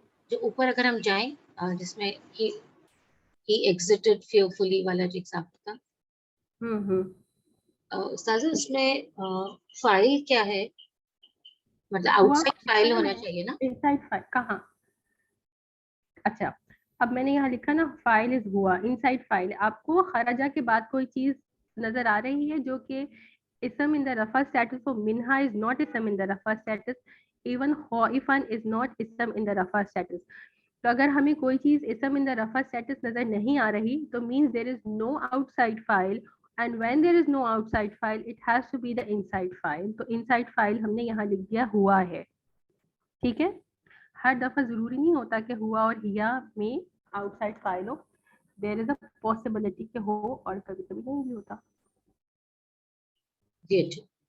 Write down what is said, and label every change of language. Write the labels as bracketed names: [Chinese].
[Hindi] जो ऊपर अगर हम जाएं, जिसमें [English] he exited fearfully [Hindi] वाला जो एग्जाम्पल था, उस्ताद इसमें फाइल क्या है? मतलब हुआ आउटसाइड फाइल होना चाहिए ना? इनसाइड फाइल कहाँ? अच्छा, अब मैंने यहाँ लिखा ना, फाइल इज हुआ, इनसाइड फाइल। आपको खराजा के बाद कोई चीज नजर आ रही है जो कि [English] ism in the rafa status, so minha is not ism in the rafa status, even khaifan is not ism in the rafa status. [Hindi] तो अगर हमें कोई चीज [English] ism in the rafa status [Hindi] नजर नहीं आ रही, तो [English] means there is no outside file, and when there is no outside file it has to be the inside file। [Hindi] तो inside file हमने यहाँ लिख दिया हुआ है, ठीक है। हर दफा जरूरी नहीं होता कि हुआ और हिया में आउटसाइड फाइल हो, [English] there is a possibility [Hindi] कि हो, और कभी कभी नहीं भी होता। जी अच्छा।